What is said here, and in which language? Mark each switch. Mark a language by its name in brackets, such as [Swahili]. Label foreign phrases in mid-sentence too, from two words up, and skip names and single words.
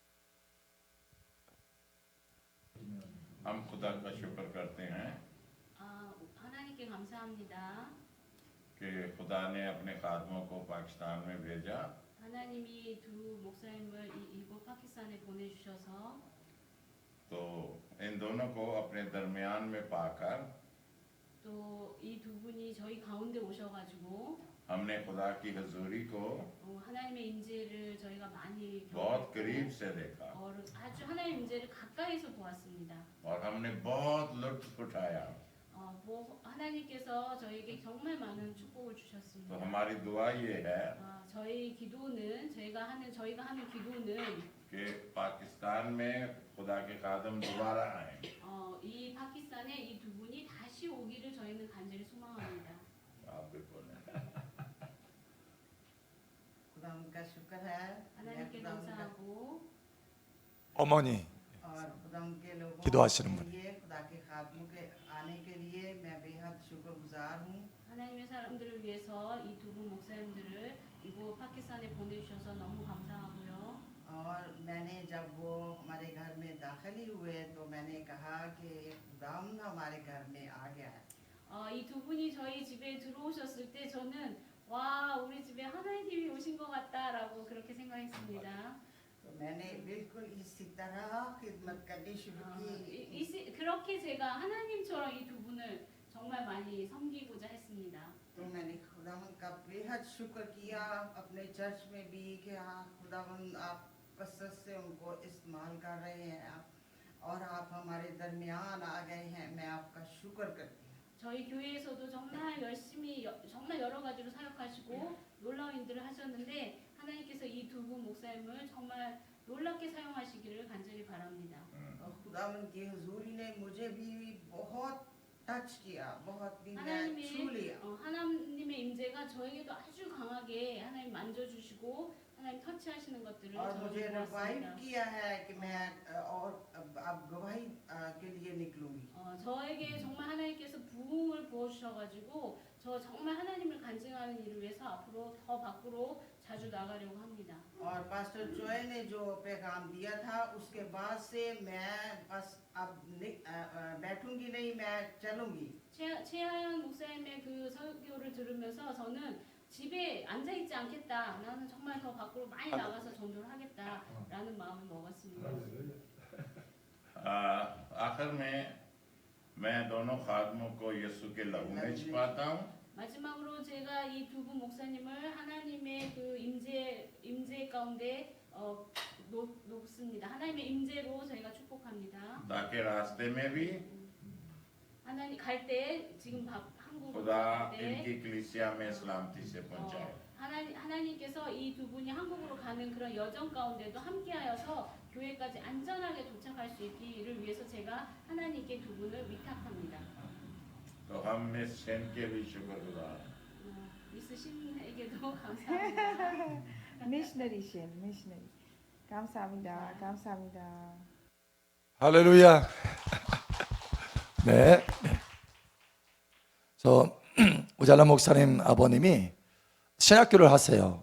[Urdu] ہم خدا کا شکر کرتے ہیں [Korean] 하나님께 감사합니다. [Urdu] کہ خدا نے اپنے خادموں کو پاکستان میں بھیجا [Korean] 하나님이 두 목사님을 이곳 파키스탄에 보내주셔서 [Urdu] تو ان دونوں کو اپنے درمیان میں پا کر [Korean] 또 이 두 분이 저희 가운데 오셔가지고 [Urdu] ہم نے خدا کی حضوری کو [Korean] 하나님의 임재를 저희가 많이 [Urdu] بہت قریب سے دیکھا [Korean] 아주 하나님의 임재를 가까이서 보았습니다. [Urdu] اور ہم نے بہت لطف اٹھایا. [Korean] 하나님께서 저에게 정말 많은 축복을 [Urdu] तो [Korean] 주셨습니다. [Urdu] ہماری دعا یہ ہے [Korean] 저희 기도는 저희가 하는 기도는 [Urdu] کہ پاکستان میں خدا کے خادم دوبارہ آئے [Korean] 이 파키스탄에 이 두 분이 다시 오기를 저희는 간절히 소망합니다. [Urdu] آپ بھی بولیں. خدا ان کا شکر ہے میں [Korean] 하나님께 [Urdu] خدا ان کا [Korean] 감사하고 어머니. [Urdu] اور خدا ان کے لوگوں [Korean] 기도하시는 [Urdu] के [Korean] 분. [Urdu] لیے خدا کے خادموں کے آنے کے لیے میں بےحد شکرگزار ہوں. [Korean] 하나님의 사람들을 위해서 이 두 분 목사님들을 이곳 파키스탄에 보내주셔서 너무 감사하고요. [Urdu] اور میں نے جب وہ ہمارے گھر میں داخل ہی ہوئے تو میں نے کہا کہ خداوند ہمارے گھر میں آ گیا ہے. [Korean] 이 두 분이 저희 집에 들어오셨을 때 저는 와 우리 집에 하나님이 오신 것 같다라고 그렇게 생각했습니다. [Urdu] تو میں نے بالکل اسی طرح خدمت کرنی شروع کی. [Korean] 그렇게 제가 하나님처럼 이 두 분을 정말 많이 섬기고자 했습니다. [Urdu] تو میں نے خداوند کا بےحد شکر کیا اپنے چرچ میں بھی کہ ہاں خداوند آپ کثرت سے ان کو استعمال کر رہے ہیں اور آپ ہمارے درمیان آ گئے ہیں. میں آپ کا شکر کرتی ہوں. [Korean] 저희 교회에서도 정말 열심히 정말 여러 가지로 사역하시고 놀라운 일들을 하셨는데 하나님께서 이 두 분 목사님을 정말 놀랍게 사용하시기를 간절히 바랍니다. [Urdu] اور خداوند کی حضوری نے مجھے بھی بہت ٹچ کیا، بہت بھی میں چھو لیا. [Korean] 하나님의 임재가 저에게도 아주 강하게 하나님 만져주시고 하나님 터치하시는 것들을 [Urdu] اور مجھے [Korean] 저는 [Urdu] रिवाइव [Korean] 보았습니다. [Urdu] کیا ہے کہ میں اور اب گواہی کے لیے نکلوں گی. [Korean] 저에게 정말 하나님께서 부흥을 부어주셔가지고 저 정말 하나님을 간증하는 일을 위해서 앞으로 더 밖으로 자주 나가려고 합니다. [Urdu] اور پاسٹر چوئے نے جو پیغام دیا تھا اس کے بعد سے میں بس اب بیٹھوں گی نہیں، میں چلوں گی. [Korean] 최하연 목사님의 그 설교를 들으면서 저는 집에 앉아 있지 않겠다. 나는 정말 더 밖으로 많이 나가서 전도를 하겠다라는 마음을 먹었습니다. [Urdu] آخر میں میں دونوں خادموں کو یسوع کے لہو میں چھپاتا ہوں [Korean] 마지막으로 제가 이 두 분 목사님을 하나님의 그 임재 가운데 놓습니다. 하나님의 임재로 저희가 축복합니다. [Urdu] تاکہ راستے میں بھی [Korean] 하나님 갈 때 지금 한국으로 [Urdu] खुदा [Korean] 갈 때 [Urdu] ان کی کلیسیا میں سلامتی سے پہنچائے. [Korean] 하나님께서 이 두 분이 한국으로 가는 그런 여정 가운데도 함께하여서 교회까지 안전하게 도착할 수 있기를 위해서 제가 하나님께 두 분을 위탁합니다. [Urdu] تو ہم مس سین کے بھی شکرگزار. [Korean] 미스 신에게도 감사합니다. 미셔너리 신, 미셔너리. 감사합니다. 감사합니다. 할렐루야. 네. 저 우잘라 목사님 아버님이 신학교를 하세요.